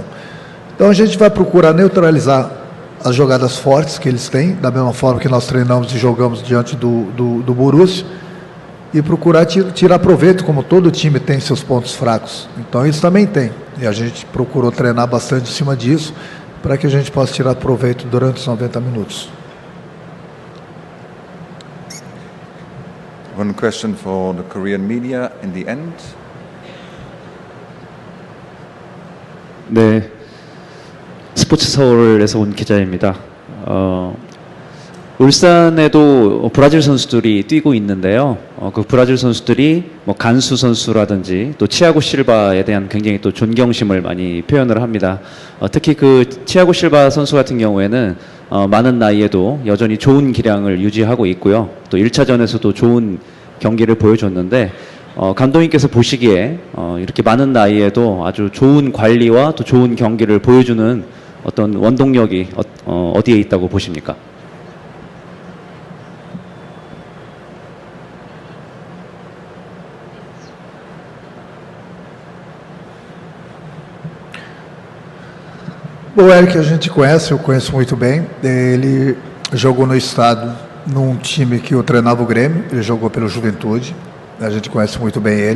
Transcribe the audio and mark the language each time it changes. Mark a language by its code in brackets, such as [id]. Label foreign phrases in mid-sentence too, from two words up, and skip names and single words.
[pt] Então a gente vai procurar neutralizar as jogadas fortes que eles têm, da mesma forma que nós treinamos e jogamos diante do Borussia, e procurar tirar proveito, como todo time tem seus pontos fracos. Então eles também têm. E a gente procurou treinar bastante em cima disso para que a gente possa tirar proveito durante os 90 minutos. [en] One question for the Korean media in the end. [ko] 네, 스포츠 서울에서 온 기자입니다. 울산에도 브라질 선수들이 뛰고 있는데요. 그 브라질 선수들이 뭐 간수 선수라든지 또 치아고 실바에 대한 굉장히 또 존경심을 많이 표현을 합니다. 특히 그 치아고 실바 선수 같은 경우에는 많은 나이에도 여전히 좋은 기량을 유지하고 있고요. 또 1차전에서도 좋은 경기를 보여줬는데 감독님께서 보시기에 이렇게 많은 나이에도 아주 좋은 관리와 또 좋은 경기를 보여주는 어떤 원동력이 어디에 있다고 보십니까? [pt] O Eric a gente conhece, eu conheço muito bem. Ele jogou no estado, num time que eu treinava o Grêmio, ele jogou pelo Juventude, a gente conhece muito bem ele.